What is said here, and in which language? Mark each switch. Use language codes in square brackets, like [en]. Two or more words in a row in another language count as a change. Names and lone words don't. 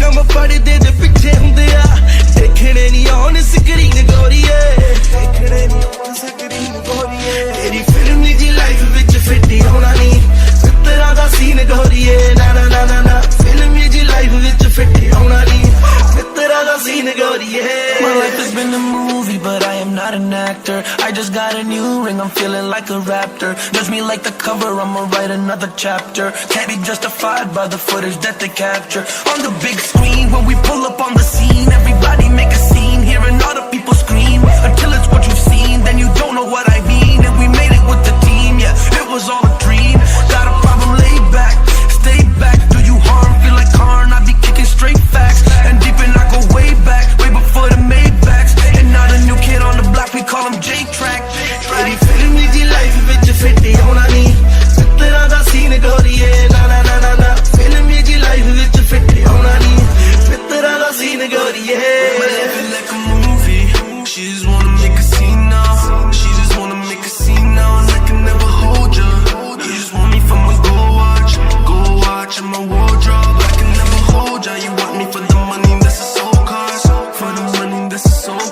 [pa] ਪੜਦੇ ਦੇ ਪਿੱਛੇ ਹੁੰਦੇ ਆ ਦੇਖਣੇ ਨਹੀਂ ਆਉਣ ਸਕਰੀਨ ਗੋਰੀਏ ਦੇਖਣੇ ਨਹੀਂ ਆਉਣ ਸਕਰੀਨ ਗੋਰੀਏ ਤੇਰੀ ਫਿਲਮੀ ਜੀ ਲਾਈਫ ਵਿੱਚ ਫਿੱਟ ਹੋਣਾ ਨਹੀਂ ਤੇਰਾ ਦਾ ਸੀਨ ਗੋਰੀਏ ਨਾ ਨਾ ਨਾ ਨਾ ਨਾ ਫਿਲਮੀ ਜੀ ਲਾਈਫ ਵਿੱਚ ਫਿੱਟ ਹੋਣਾ ਨਹੀਂ ਤੇਰਾ ਦਾ ਸੀਨ ਗੋਰੀਏ [en] My life has been a movie but I am not an actor I just got a new ring I'm feeling like a raptor Judge me like the cover I'ma write another chapter Can't be justified by the footage that they capture On the big screen when we pull up on the scene Everybody make a scene hearing all the people scream Until it's what you've seen then you don't know what I mean And we made it with the team yeah it was all a dream Got a problem lay back stay back do you harm feel like Karn I be kicking straight facts And deep in I go way back way before the Maybachs And not a new kid on the block we call him J-Track [pa] ਤੇਰੀ ਫਿਲਮੀ ਦੀ ਲਾਈਫ ਵਿੱਚ ਫਿੱਟ ਹੋਣਾ ਨਹੀਂ ਤੇਰਾ ਦਾ ਸੀਨ ਗੋਰੀਏ ਨਾ ਨਾ ਨਾ ਨਾ ਨਾ ਫਿਲਮੀ ਦੀ ਲਾਈਫ ਵਿੱਚ ਫਿੱਟ ਹੋਣਾ ਨਹੀਂ ਤੇਰਾ ਦਾ ਸੀਨ ਗੋਰੀਏ [en] My life is like a movie She just wanna make a scene now She just wanna make a scene now And I can never hold ya You just want me for my gold watch in my wardrobe I can never hold ya You want me for the money that's a soul cost For the money that's a soul